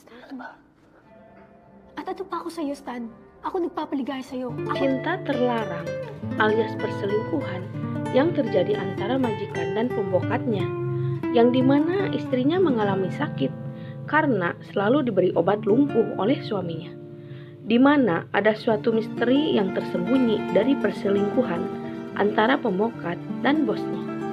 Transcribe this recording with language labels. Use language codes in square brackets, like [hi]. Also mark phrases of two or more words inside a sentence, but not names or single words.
[tl] ba? At ano pa ako sa'yo, Stan? Ako nagpapaligaya sa'yo. [id] Cinta terlarang alias perselingkuhan yang terjadi antara majikan dan pembokatnya, yang dimana istrinya mengalami sakit karena selalu diberi obat lumpuh oleh suaminya, di mana ada suatu misteri yang tersembunyi dari perselingkuhan antara pembokat dan bosnya.